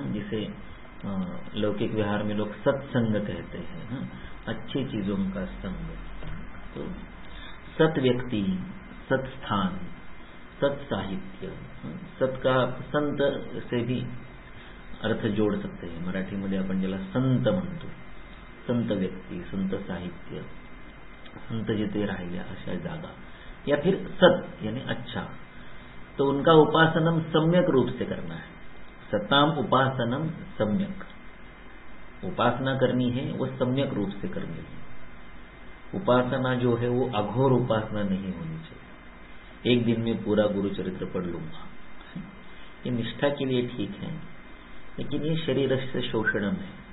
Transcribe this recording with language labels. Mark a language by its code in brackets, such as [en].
[hi] जिसे लौकिक व्यवहार में लोग सत्संग कहते हैं, अच्छी चीजों का संग। तो सत व्यक्ति, सत स्थान, सत साहित्य, सत का संत से भी अर्थ जोड़ सकते हैं। [mr] मराठी मध्ये आपण ज्याला संत म्हणतो, संत व्यक्ती, संत साहित्य, संत जिथे राहिल्या अशा जागा, [hi] या फिर सत यानी अच्छा। तो उनका उपासनम सम्यक रूप से करना है। सताम उपासनम सम्यक, उपासना करनी है वो सम्यक रूप से करनी है। उपासना जो है वो अघोर उपासना नहीं होनी चाहिए। एक दिन में पूरा गुरु चरित्र पढ़ लूंगा, ये निष्ठा के लिए ठीक है, लेकिन ये शरीर से शोषणम है।